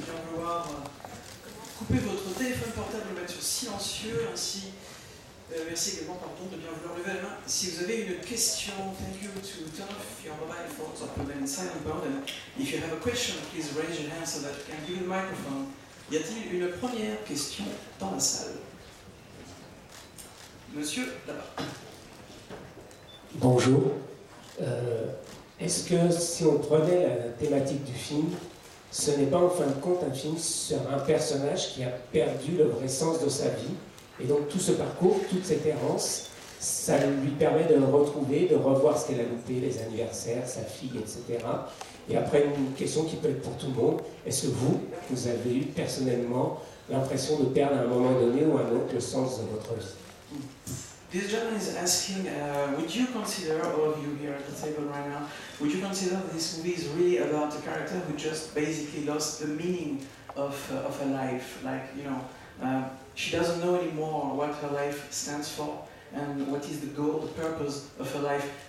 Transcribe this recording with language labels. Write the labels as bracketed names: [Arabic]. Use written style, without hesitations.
[French] vouloir couper votre téléphone portable, le mettre sur silencieux, ainsi merci également de bien vouloir lever la main. Si vous avez une question, [English] thank you to turn off your mobile phones or put them in silent mode. And if you have a question, please raise your hand so that you can give the microphone. [French] Y a-t-il une première question dans la salle? Monsieur, là-bas. Bonjour. Est-ce que si on prenait la thématique du film, ce n'est pas en fin de compte un film sur un personnage qui a perdu le vrai sens de sa vie, et donc tout ce parcours, toute cette errance, ça lui permet de le retrouver, de revoir ce qu'elle a loupé, les anniversaires, sa fille, etc. Et après, une question qui peut être pour tout le monde, est-ce que vous avez eu personnellement l'impression de perdre à un moment donné ou à un autre le sens de votre vie? [English] This gentleman is asking, would you consider, all of you here at the table right now, would you consider that this movie is really about a character who just basically lost the meaning of her life? Like, you know, she doesn't know anymore what her life stands for and what is the goal, the purpose of her life.